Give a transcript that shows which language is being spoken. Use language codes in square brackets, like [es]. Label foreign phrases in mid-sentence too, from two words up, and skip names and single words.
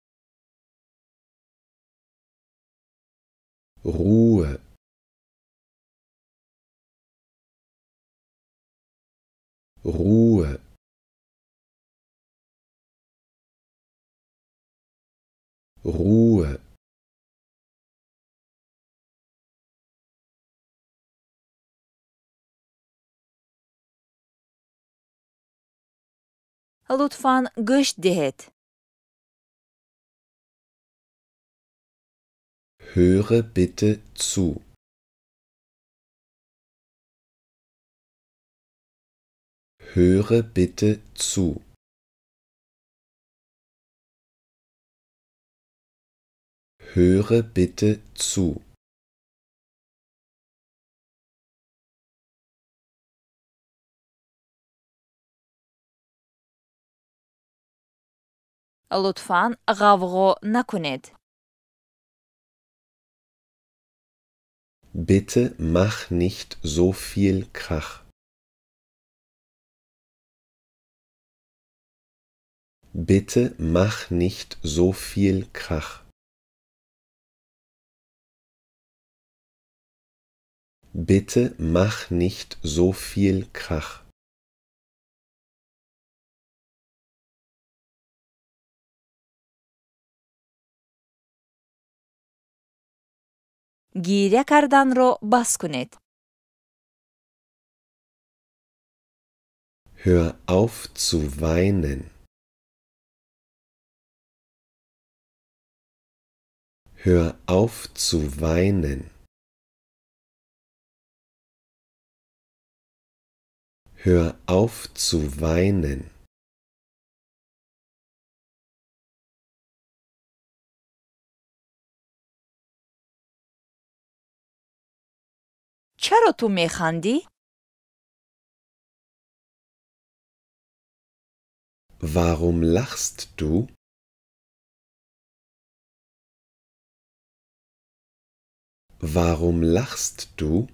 [de] Ruhe. Ruhe. Ruhe. [fa] لطفاً گوش دهید. [de] Höre bitte zu. Höre bitte zu. Höre bitte zu. [fa] لطفاً غوغا نکنید. [de] Bitte mach nicht so viel Krach. Bitte mach nicht so viel Krach. Bitte mach nicht so viel Krach. [fa] گریه کردن رو بس کنید. [de] Hör auf zu weinen. Hör auf zu weinen. Hör auf zu weinen. [fa] چرا تو میخندی؟ [de] Warum lachst du? Warum lachst du?